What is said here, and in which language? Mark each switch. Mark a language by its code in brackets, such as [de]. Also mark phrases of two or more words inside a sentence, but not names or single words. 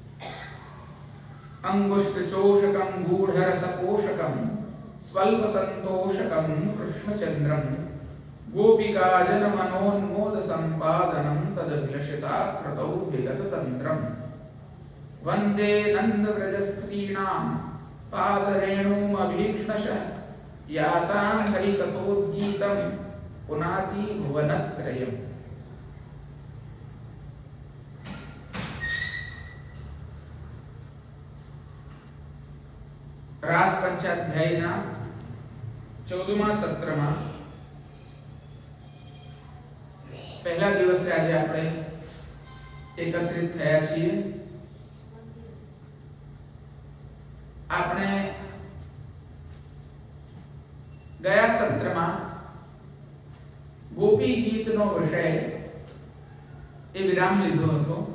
[sa] अंगुष्ठ चोषकं गूढ़रस पोषकं स्वल्प संतोषकं कृष्णचंद्रं गोपिका जन मनोन्मोद संपादनं तदभिलषिता कृतौ विगत तंत्रं वंदे नंद व्रज स्त्रीणां पादरेणुम अभीक्ष्णशः यासां हरिकथोद्गीतं पुनाति भुवनत्रयम्। [gu] રાસ પંચાધ્યાયના 14મા સત્રમાં પહેલા દિવસે આજે આપણે એકત્રિત થયા છીએ। આપણે ગયા સત્રમાં ગોપી ગીતનો વિષય એ વિરામ લીધો હતો,